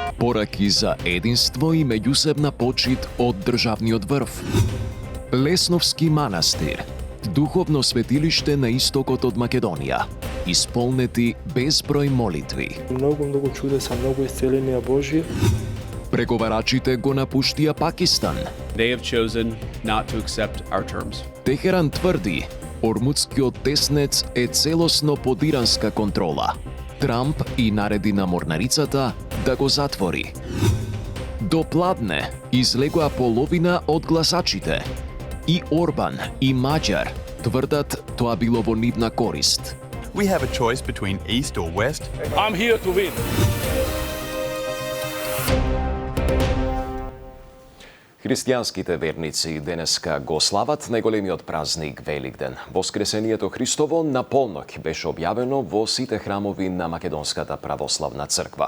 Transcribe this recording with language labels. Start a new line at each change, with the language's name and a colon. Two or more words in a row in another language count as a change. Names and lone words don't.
Macedonian: Пораки за единство и меѓусебна почит од државниот врв. Лесновски манастир, духовно светилиште на истокот од Македонија, исполнети безброј молитви. Многу чудеса, многу исцеленија Божји. Преговарачите го напуштија Пакистан.
English: They have chosen not to accept our terms.
Macedonian: Техеран тврди, ормудскиот теснец е целосно под иранска контрола. Трамп и нареди на морнарицата да го затвори. До пладне излегоа половина од гласачите. И Орбан и Маđар тврдат тоа било во нивна корист.
English: We have a choice between east or west. I'm here to win.
Macedonian: Христијанските верници денеска го слават најголемиот празник Великден. Воскресението Христово на полноќ беше објавено во сите храмови на Македонската православна црква.